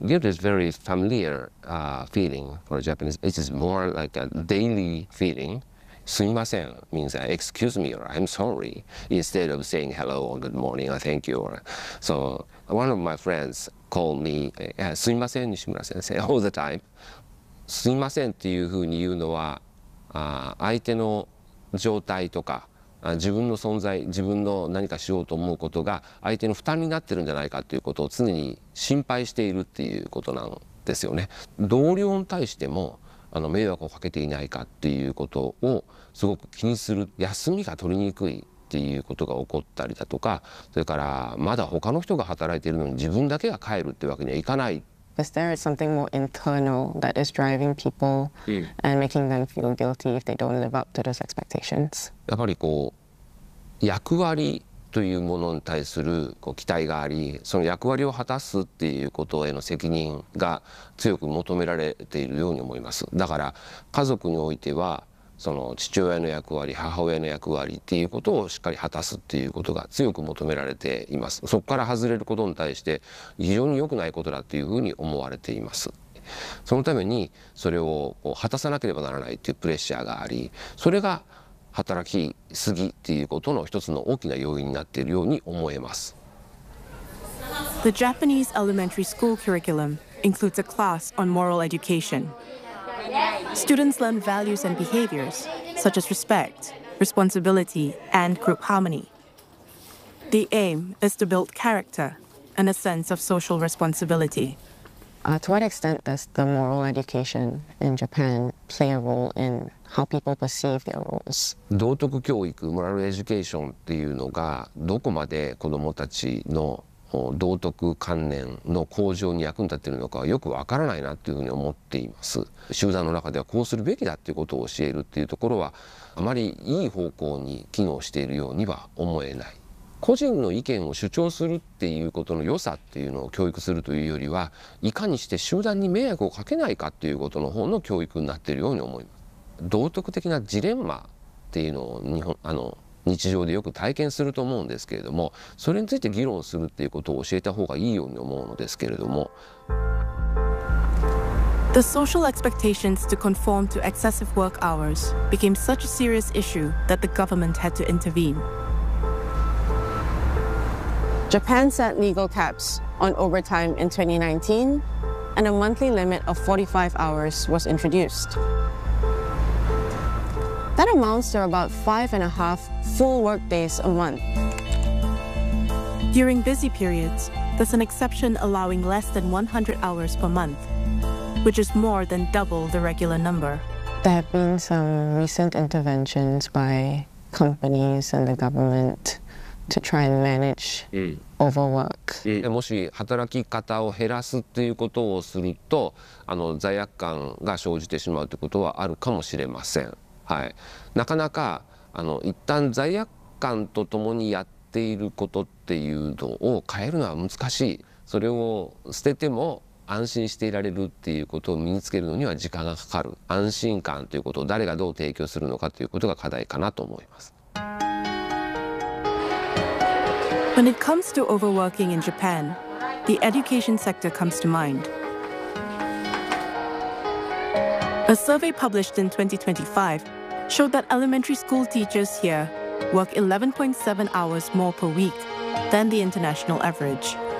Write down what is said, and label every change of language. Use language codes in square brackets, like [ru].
[en] Guilt is very familiar feeling for Japanese. It is more like a daily feeling. Sumimasen means excuse me or I'm sorry, instead of saying hello or good morning or thank you. So one of my friends called me Sumimasen Nishimura-sensei all the time. [ja] Sumimasen というふうに言うのは相手の状態とか自分の存在、自分の何かしようと思うことが相手の負担になってるんじゃないかということを常に心配しているっていうことなんですよね。同僚に対しても迷惑をかけていないかっていうことをすごく気にする、休みが取りにくいっていうことが起こったりだとか、それからまだ他の人が働いているのに自分だけが帰るってわけにはいかない。 [en] Is there something more internal that is driving people and making them feel guilty if they don't live up to those expectations? [ja] やっぱりこう役割というものに対するこう期待があり、その役割を果たすっていうことへの責任が強く求められているように思います。だから家族においてはその父親の役割、母親の役割っていうことをしっかり果たすっていうことが強く求められています。そこから外れることに対して非常に良くないことだっていうふうに思われています。そのためにそれをこう果たさなければならないっていうプレッシャーがあり、それが働きすぎっていうことの一つの大きな要因になっているように思えます。 [en] The Japanese elementary school curriculum includes a class on moral education. Students learn values and behaviors such as respect, responsibility, and group harmony. The aim is to build character and a sense of social responsibility. To what extent does the moral education in Japan play a role in how people perceive their roles? [ja] 道徳教育、モラルエデュケーションっていうのがどこまで子どもたちの道徳観念の向上に役に立っているのかはよくわからないなっていうふうに思っています。集団の中ではこうするべきだっていうことを教えるっていうところはあまりいい方向に機能しているようには思えない。個人の意見を主張するっていうことの良さっていうのを教育するというよりは、いかにして集団に迷惑をかけないかっていうことの方の教育になっているように思います。道徳的なジレンマっていうのを日本日常でよく体験すると思うんですけれども、それについて議論するっていうことを教えた方がいいように思うのですけれども。 [en] The social expectations to conform to excessive work hours became such a serious issue that the government had to intervene. Japan set legal caps on overtime in 2019, and a monthly limit of 45 hours was introduced. That amounts to about 5.5 full work days a month. During busy periods, there's an exception allowing less than 100 hours per month. Which is more than double the regular number. There have been some recent interventions by companies and the government to try and manage overwork. [ja] もし働き方を減らすということをすると、罪悪感が生じてしまうということはあるかもしれません。はい。なかなか一旦罪悪感とともにやっていることっていうのを変えるのは難しい。それを捨てても安心していられるっていうことを身につけるのには時間がかかる。安心感ということを誰がどう提供するのかということが課題かなと思います。 [en] When it comes to overworking in Japan, the education sector comes to mind. A survey published in 2025 showed that elementary school teachers here work 11.7 hours more per week than the international average.